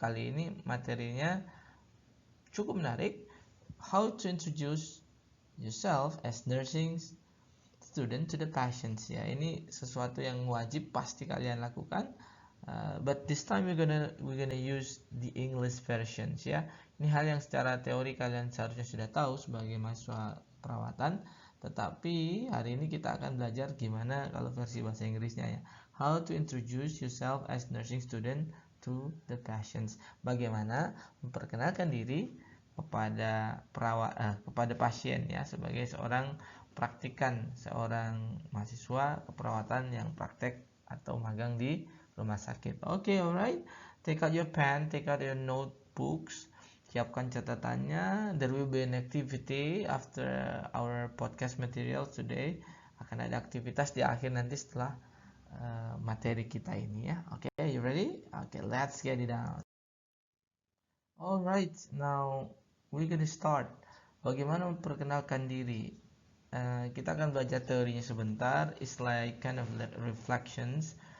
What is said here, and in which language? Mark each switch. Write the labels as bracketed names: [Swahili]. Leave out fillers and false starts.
[Indonesian] Kali ini materinya cukup menarik. [English] How to introduce yourself as nursing student to the patients ya. [Indonesian] Ini sesuatu yang wajib pasti kalian lakukan. [English] But this time we're gonna use the English versions ya. [Indonesian] Ini hal yang secara teori kalian seharusnya sudah tahu sebagai mahasiswa perawatan. Tetapi hari ini kita akan belajar gimana kalau versi bahasa Inggrisnya ya. [English] How to introduce yourself as nursing student to the patients. [Indonesian] Bagaimana memperkenalkan diri kepada pasien ya sebagai seorang praktikan, seorang mahasiswa keperawatan yang praktek atau magang di rumah sakit. [English] Okay, alright. Take out your pen, take out your notebooks. [Indonesian] Siapkan catatannya. [English] There will be an activity after our podcast material today. [Indonesian] Akan ada aktivitas di akhir nanti setelah materi kita ini ya. [English] Okay, you ready? Okay, let's get it down. Alright, now we're gonna start. [Indonesian] Bagaimana memperkenalkan diri? Kita akan belajar teorinya sebentar. [English] It's like kind of reflections.